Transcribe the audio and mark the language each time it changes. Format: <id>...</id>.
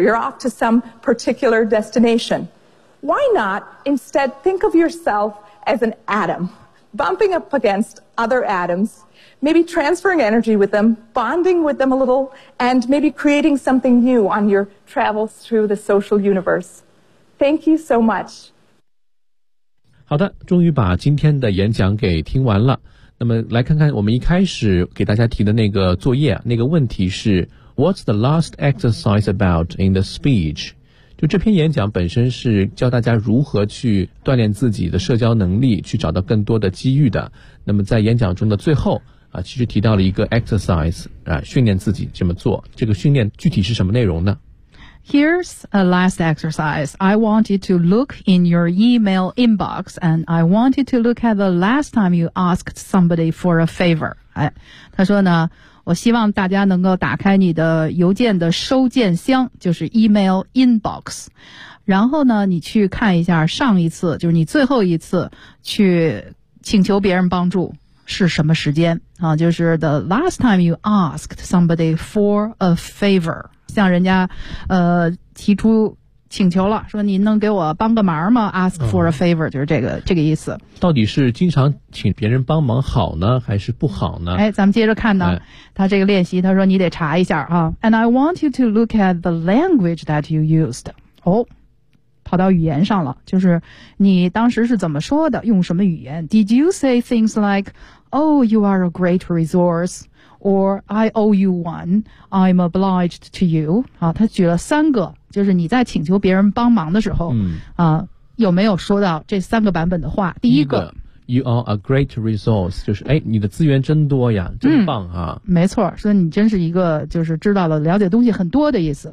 <en>You're off to some particular destination. Why not instead think of yourself as an atom, bumping up against other atoms, maybe transferring energy with them, bonding with them a little, and maybe creating something new on your travels through the social universe. Thank you so much.</en> <zh>好的，终于把今天的演讲给听完了。那么来看看我们一开始给大家提的那个作业，那个问题是</zh> <en>What's the last exercise about in the speech?</en> <zh>就这篇演讲本身是教大家如何去锻炼自己的社交能力，去找到更多的机遇的。那么在演讲中的最后啊，其实提到了一个 exercise 啊，训练自己这么做。这个训练具体是什么内容呢？</zh> <en>Here's a last exercise. I want you to look in your email inbox, and I want you to look at the last time you asked somebody for a favor.</en> <zh>哎，他说呢，我希望大家能够打开你的邮件的收件箱，就是 email inbox， 然后呢，你去看一下上一次，就是你最后一次去请求别人帮助是什么时间啊？就是</zh> <en>the last time you asked somebody for a favor。</en> <zh>向人家提出请求了，说你能给我帮个忙吗</zh> <en>ask for a favor、</en> <zh>就是这个意思。到底是经常请别人帮忙好呢还是不好呢？哎，咱们接着看呢、哎、他这个练习，他说你得查一下啊。</zh> <en>And I want you to look at the language that you used.</en> <zh>哦，跑到语言上了，就是你当时是怎么说的，用什么语言。</zh> <en>Did you say things like Oh, you are a great resourceOr, I owe you one, I'm obliged to you.</en> <zh>啊，他举了三个，就是你在请求别人帮忙的时候、啊，有没有说到这三个版本的话？第一个</zh> <en>you are a great resource,</en> <zh>就是哎，你的资源真多呀，真棒啊。嗯、没错，说你真是一个就是知道了了解东西很多的意思。</zh>